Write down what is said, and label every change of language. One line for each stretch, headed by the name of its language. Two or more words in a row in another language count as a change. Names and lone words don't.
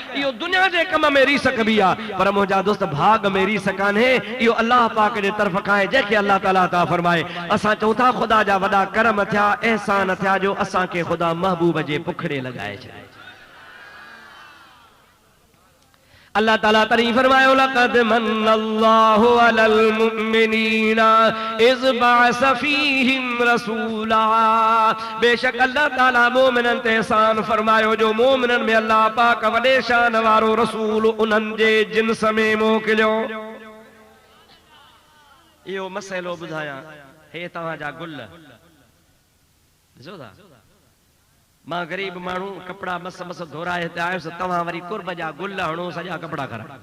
Sindhi: इहो दुनिया जे कम में रीस कबी आ, पर मुंहिंजा दोस्त भाग में रीस कान्हे। इहो अल्लाह पाक जे तरफ़ खां जंहिंखे अल्लाह ताला ता फरमाए। असां चऊं था ख़ुदा जा वॾा करम थिया, एहसान थिया जो असांखे ख़ुदा महबूब जे पुखड़े लगाए छॾे। अल्लाह ताला तरी फरमायो
Arabic: لقد من الله على المؤمنين إذ بعث فيهم رسولا.
Sindhi: बेशक अल्लाह ताला मोमिनन ते एहसान फरमायो जो मोमिनन में अल्लाह पाक वॾे शान वारो रसूल उन्हनि जे जिन्स में मोकिलियो। इहो मसइलो ॿुधायां, हे तव्हांजा गुल ॾिसो था, मां गरीब माण्हू कपड़ा मस मस धोराए हिते आयुसि, तव्हां वरी कुर्ब जा गुल हणो सॼा कपड़ा कर।